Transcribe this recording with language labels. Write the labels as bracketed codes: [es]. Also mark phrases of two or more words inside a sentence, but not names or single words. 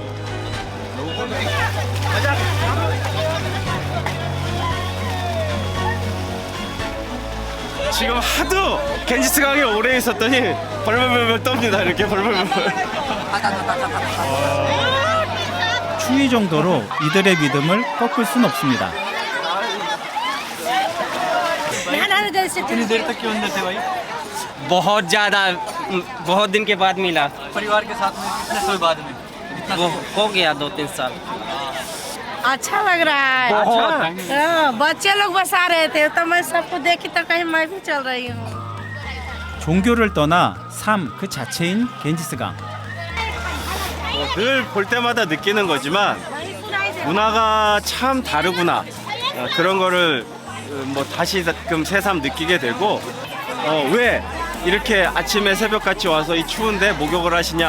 [ko] 지금 하도 겐지스강에 오래 있었더니 벌벌벌 떱니다. 이렇게 벌벌벌. 추위 정도로 이들의 믿음을 꺾을 순 없습니다. [hi] बहुत ज़्यादा बहुत दिन के बाद मिला परिवार के साथ में कितने साल बाद में वो हो गया 2-3 साल अच्छा लग रहा है हाँ, बच्चे लोग बसा रहे थे तो मैं सबको देखी तो कहीं मैं भी चल रही हूँ [ko] 종교를 떠나 삶 그 자체인 겐지스강. 늘 볼 때마다 느끼는 거지만 문화가 참 다르구나. 그런 거를 뭐 다시금 새삼 느끼게 되고 왜 이렇게 아침에 새벽같이 와서 이 추운데 목욕을 하시냐?